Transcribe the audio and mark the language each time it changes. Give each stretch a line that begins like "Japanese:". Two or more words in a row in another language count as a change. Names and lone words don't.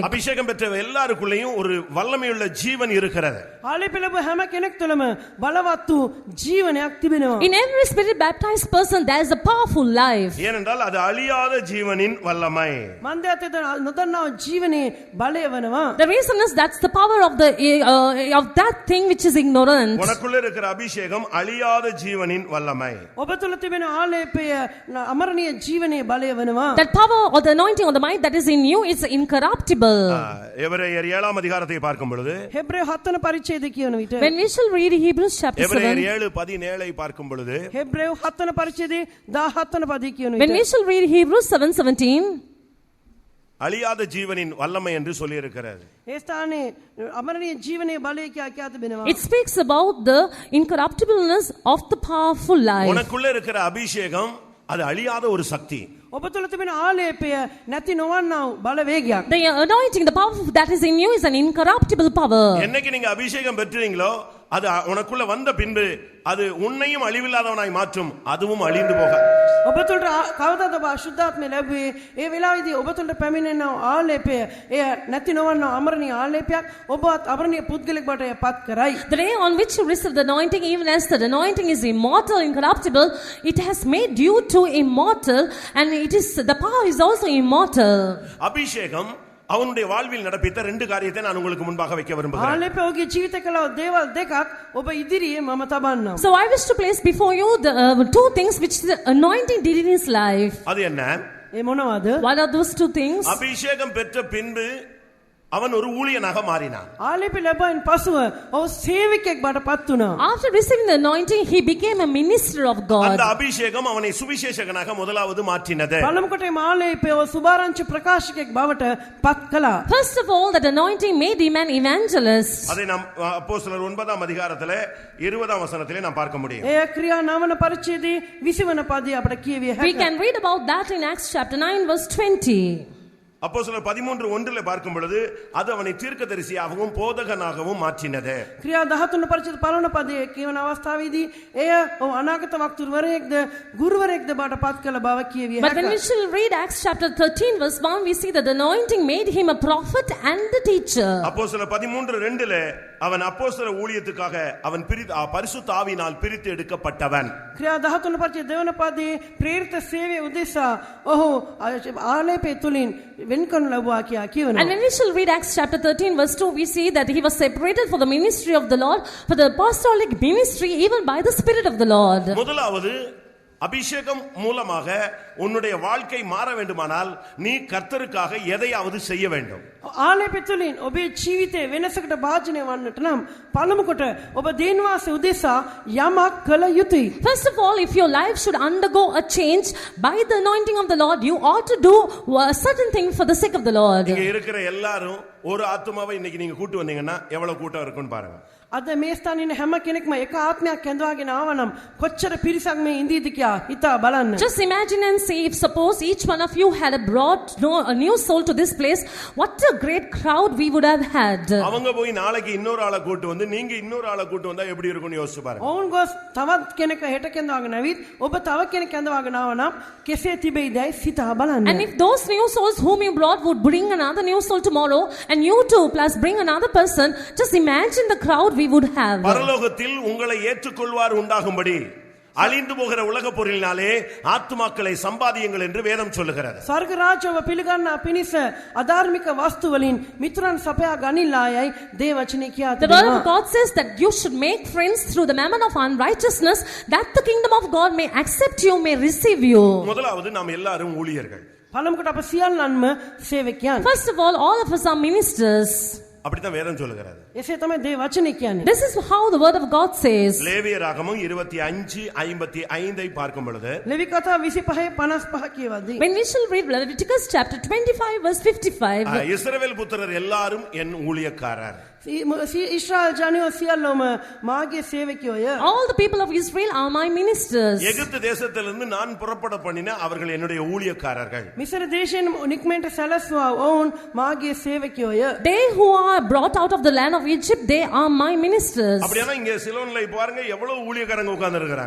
Tamil: அபிஷேகம் பெற்ற எல்லாருக்குள்ளேயும் ஒரு வல்லமையுள்ள ஜீவன் இருக்கிறது.
Sinhala: ආලේප ලැබුව හැම කෙනෙක් තුළම බලවත් වූ ජීවනයක් තිබෙනවා.
English: In every spirit baptized person there is a powerful life.
Tamil: ஏனென்றால் அது அழியாத ஜீவனின் வல்லமை.
Sinhala: මන්දයතේ නොදන්නා ජීවනයේ බලය වෙනවා.
English: The reason is that's the power of that thing which is ignorant.
Tamil: உனக்குள்ள இருக்கிற அபிஷேகம் அழியாத ஜீவனின் வல்லமை.
Sinhala: ඔබ තුළ තිබෙන ආලේපය අමරණීය ජීවනයේ බලය වෙනවා.
English: That power or the anointing or the might that is in you is incorruptible.
Tamil: எபிரேயர் 7ஆம் அதிகாரத்தை பார்க்கும் பொழுது
Sinhala: හෙබ්‍රේය 7 වන පරිච්ඡේදය කියවන විට
English: when we shall read Hebrews chapter 7,
Tamil: எபிரேயர் 7:17 பார்க்கும் பொழுது
Sinhala: හෙබ්‍රේය 7 වන පරිච්ඡේදයේ 17 වන පදේ කියවන
English: when we
Sinhala: විට
English: shall read Hebrews 7:17,
Tamil: அழியாத ஜீவனின் வல்லமை என்று சொல்லியிருக்கிறது.
Sinhala: ඒ ස්ථානයේ අමරණීය ජීවනයේ බලය කියා තිබෙනවා.
English: It speaks about the incorruptibleness of the powerful life.
Tamil: உனக்குள்ள இருக்கிற அபிஷேகம் அது அழியாத ஒரு சக்தி.
Sinhala: ඔබ තුළ තිබෙන ආලේපය නැති නොවන්නා වූ බලවේගයක්.
English: The anointing, the power that is in you is an incorruptible power.
Tamil: என்னைக்கு நீங்க அபிஷேகம் பெற்றீங்களோ அது உனக்குள்ள வந்த பின்பு அது உன்னையும் அழிவில்லாதவனாய் மாற்றும், அதுவும் அழிந்து போகாது.
Sinhala: ඔබ තුළට කවදාද ඔබ අශුද්ධාත්මය ලැබුවේ? ඒ වෙලාවේදී ඔබ තුළට පැමිණෙන ආලේපය එය නැති නොවන්නා අමරණීය ආලේපයක් ඔබවත් අමරණීය පුද්ගලෙක් බවට පත් කරයි.
English: The day on which you receive the anointing, even as the anointing is immortal, incorruptible, it has made you to immortal, and it is the power is also immortal.
Tamil: அபிஷேகம் அவனுடைய வாழ்வில் நடப்பித்த ரெண்டு காரியத்தை நான் உங்களுக்கு முன்பாக வைக்க விரும்புகிறேன்.
Sinhala: ආලේපය ඔහුගේ ජීවිත කළ දේවල් දෙකක් ඔබ ඉදිරියේ මම තබන්නම්.
English: So I wish to place before you the two things which the anointing did in his life.
Tamil: அது என்ன?
Sinhala: ඒ මොනවද?
English: What are those two things?
Tamil: அபிஷேகம் பெற்ற பின்பு அவன் ஒரு ஊழியனாக மாறினான்.
Sinhala: ආලේපය ලැබෙන පසුව ඔහු සේවකයෙක් බවට පත් වුණා.
English: After receiving the anointing, he became a minister of God.
Tamil: அந்த அபிஷேகம் அவனை சுவிசேஷகனாக முதலாவது மாற்றினது.
Sinhala: පළමුකොට මේ ආලේපය ඔහු සුභාරංචි ප්‍රකාශකයෙක් බවට පත් කළා.
English: First of all, that anointing made him an evangelist.
Tamil: அதை நாம் அப்போஸ்தலர் 9ஆம் அதிகாரத்திலே 20ஆம் வசனத்திலே நாம் பார்க்க முடியும்.
Sinhala: ඒ ක්‍රියා 9 පරිච්ඡේදයේ 20 වන පදයේ අපට කියවිය
English: We
Sinhala: හැකියි.
English: can read about that in Acts chapter 9 verse 20.
Tamil: அப்போஸ்தலர் 13:1 பார்க்கும் பொழுது அது அவனை தீர்க்கதரிசியாகவும் போதகனாகவும் மாற்றினது.
Sinhala: ක්‍රියා 13 පරිච්ඡේද 15 පදයේ කියවන අවස්ථාවේදී එය ඔහු අනාගත වක්තුරුවරයෙක්ද ගුරුවරයෙක්ද බවට පත් කළ බව කියවිය
English: But when we
Sinhala: හැකියි.
English: shall read Acts chapter 13 verse 1, we see that the anointing made him a prophet and a teacher.
Tamil: அப்போஸ்தலர் 13:2 அவன் அப்போஸ்தல ஊழியத்துக்காக அவன் பரிசுத்த ஆவியினால் பிரித்து எடுக்கப்பட்டவன்.
Sinhala: ක්‍රියා 13 පරිච්ඡේද දෙවන පදයේ ප්‍රේරිත සේවය උදෙසා ඔහු ආලේපය තුලින් වෙන්කරනු ලැබුවා කියා කියනවා.
English: And when we shall read Acts chapter 13 verse 2, we see that he was separated for the ministry of the Lord, for the apostolic ministry, even by the Spirit of the Lord.
Tamil: முதலாவது அபிஷேகம் மூலமாக உன்னுடைய வாழ்க்கை மாற வேண்டுமானால் நீ கர்த்தருக்காக எதையாவது செய்ய வேண்டும்.
Sinhala: ආලේපය තුලින් ඔබේ ජීවිතේ වෙනසකට භාජනය වන්නට නම් පළමු කොට ඔබ දේන්වාසය උදෙසා යමක් කළ යුතුයි.
English: First of all, if your life should undergo a change by the anointing of the Lord, you ought to do a certain thing for the sake of the Lord.
Tamil: இங்க இருக்கிற எல்லாரும் ஒரு ஆத்துமாவை இன்னைக்கு நீங்க கூட்டி வந்தீங்கன்னா எவ்வளவு கூட்டம் இருக்குன்னு பாருங்க.
Sinhala: අද මේ ස්ථානයේ ඉන්න හැම කෙනෙක්ම එක ආත්මයක් ඇඳවාගෙන ආවනම් කොච්චර පිරිසක් මේ ඉඳීද කියා හිතා බලන්න.
English: Just imagine and see, if suppose each one of you had brought a new soul to this place, what a great crowd we would have had.
Tamil: அவங்க போய் நாளைக்கு இன்னொரு ஆளை கூட்டி வந்து நீங்க இன்னொரு ஆளை கூட்டி வந்தா எப்படி இருக்கும்னு யோசிச்சு பாருங்க.
Sinhala: ඔවුන් ගොස් තවත් කෙනෙක් හෙට කැඳවාගෙන ආවිත් ඔබ තව කෙනෙක් කැඳවාගෙන ආවනම් කෙසේ තිබෙයිදයි සිතා බලන්න.
English: And if those new souls whom you brought would bring another new soul tomorrow, and you too plus bring another person, just imagine the crowd we would have.
Tamil: பரலோகத்தில் உங்களை ஏற்றுக்கொள்வார் உண்டாகும்படி அழிந்து போகிற உலக பொருளினாலே ஆத்துமாக்களை சம்பாதியுங்கள் என்று வேதம் சொல்லுகிறது.
Sinhala: ස්වර්ග රාජ්‍යව පිළිගන්නා පිණිස අධාර්මික වස්තු වලින් මිතුරන් සපයා ගනිල්ලායයි දේ වචනේ කියා
English: The word of
Sinhala: තිබෙනවා.
English: God says that you should make friends through the mammon of unrighteousness, that the kingdom of God may accept you, may receive you.
Tamil: முதலாவது நாம் எல்லாரும் ஊழியர்கள்.
Sinhala: පළමුවට අප සියල්ලන්ම සේවකයන්.
English: First of all of us are ministers.
Tamil: அப்படித்தான் வேதம் சொல்லுகிறது.
Sinhala: එසේ තමයි දේ වචනේ කියන්නේ.
English: This is how the word of God says.
Tamil: லேவியராகமம் 25:55 பார்க்கும் பொழுது
Sinhala: ලෙවි කතා 25:55 කියවදී
English: When we shall read Leviticus chapter 25 verse 55,
Tamil: இஸ்ரவேல் புத்திரர் எல்லாரும் என் ஊழியக்காரர்.
Sinhala: ඊශ්‍රායල් ජනයෝ සියල්ලම මාගේ සේවකයෝය.
English: all the people of Israel are my ministers.
Tamil: எகிப்து தேசத்திலிருந்து நான் புறப்பட பண்ணின அவர்கள் என்னுடைய ஊழியக்காரர்கள்.
Sinhala: මිසර දේශයෙන් නික්මෙන්ට සැලැස්වා ඔවුන් මාගේ සේවකයෝය.
English: They who are brought out of the land of Egypt, they are my ministers.
Tamil: அப்படினா இங்க சிலோன்ல பாருங்க எவ்வளவு ஊழியக்காரங்க உட்கார்ந்து இருக்காங்க.